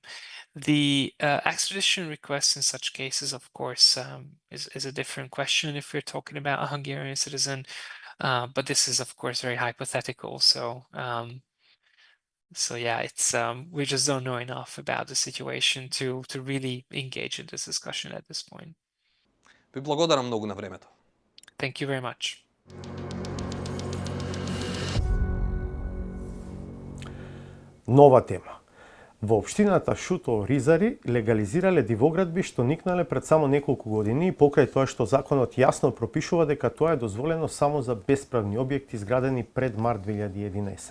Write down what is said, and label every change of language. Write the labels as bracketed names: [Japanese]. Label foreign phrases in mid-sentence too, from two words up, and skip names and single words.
[English] The extradition request in such cases, of course, is a different question if we're talking about a Hungarian citizen, but this is, of course, very hypothetical. So yeah, it's we just don't know enough about the situation to really engage in this discussion at this point. [Macedonian] Ви благодарам многу на времето. [English] Thank you very much. [Macedonian] Нова тема. Во општината Шуто Ризари легализирале дивоградби што никнале пред само неколку години и покрај тоа што законот јасно пропишува дека тоа е дозволено само за бесправни објекти изградени пред март 2011.